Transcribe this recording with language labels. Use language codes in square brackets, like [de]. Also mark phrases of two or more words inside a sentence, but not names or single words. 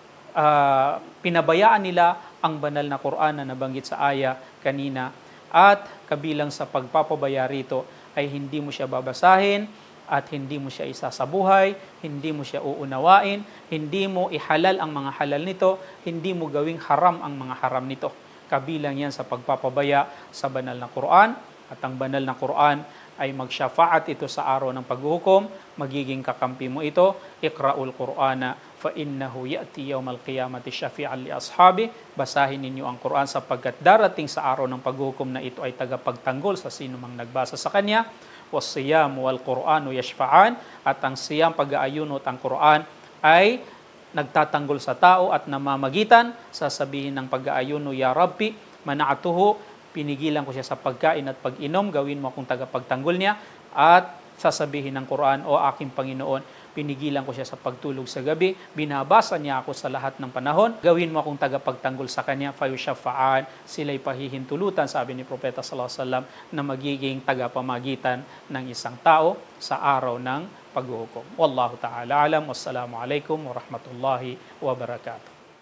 [tl] pinabayaan nila ang banal na Quran na nabanggit sa aya kanina, at kabilang sa pagpapabaya rito ay hindi mo siya babasahin at hindi mo siya isasabuhay, hindi mo siya uunawain, hindi mo ihalal ang mga halal nito, hindi mo gawing haram ang mga haram nito. Kabilang yan sa pagpapabaya sa banal na Quran, at ang banal na Quran ay magsyafaat ito sa araw ng paghuhukom, magiging kakampi mo ito. [ar] اقرؤوا القرآن فإنه يأتي يوم القيامة شفيعا لأصحابه. [tl] Basahin ninyo ang Quran sapagkat darating sa araw ng paghuhukom na ito ay tagapagtanggol sa sino mang nagbasa sa kanya. [ar] والصيام والقرآن يشفعان, [tl] at ang siyam, pag-aayunot ang Quran ay nagtatanggol sa tao at namamagitan. Sasabihin ng pag-aayuno, [ar] يا رب منعته, [tl] pinigilan ko siya sa pagkain at pag-inom, gawin mo akong tagapagtanggol niya. At sasabihin ng Quran, O aking Panginoon, pinigilan ko siya sa pagtulog sa gabi, binabasa niya ako sa lahat ng panahon, gawin mo akong tagapagtanggol sa kanya, fayushafa'an, sila'y pahihintulutan, sabi ni Propeta [ar] صلى الله عليه وسلم, [tl] na magiging tagapamagitan ng isang tao sa araw ng paghuhukom. [ar] والله تعالى أعلم. والسلام عليكم ورحمة الله وبركاته.